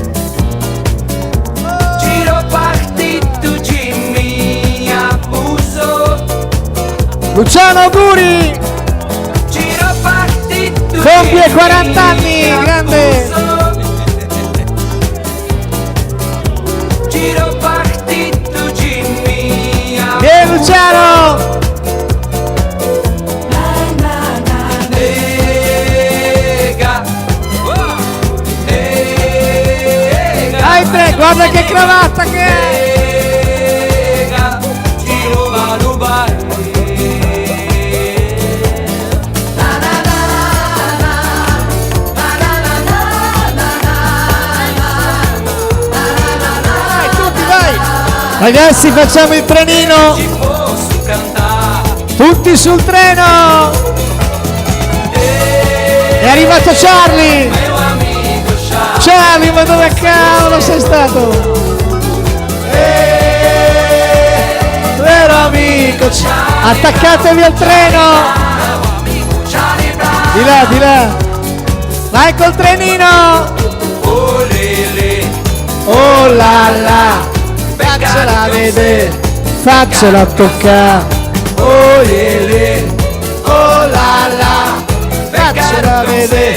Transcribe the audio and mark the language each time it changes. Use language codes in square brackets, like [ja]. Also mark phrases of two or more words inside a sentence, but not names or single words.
[pt] tirou partido de mim, abusou. [it] Luciano, auguri! [pt] Tirou partido [it] Compie [pt] de [it] 40 [pt] mim, [it] anni, grande! [pt] abusou. Tirou partido de mim, [it] Vieni Luciano! [pt] nega. Nega. [it] Dai te, guarda che cravatta che è! [pt] Nega, tirou no baile. [it] Vai tutti, vai! Ragazzi, facciamo il trenino! [pt] Se posso cantar, [it] Tutti sul treno! È arrivato Charlie! [pt] meu amigo Charlie. [it] Charlie, ma dove cavolo sei stato? Vero amico! Attaccatevi al treno! [pt] Meu amigo Charlie Brown. [it] Di là, di là! Vai col trenino! Oh lele, Oh la la! Faccela vedere! Faccela toccare! Oh lele! Oh la la! Faccela vedere!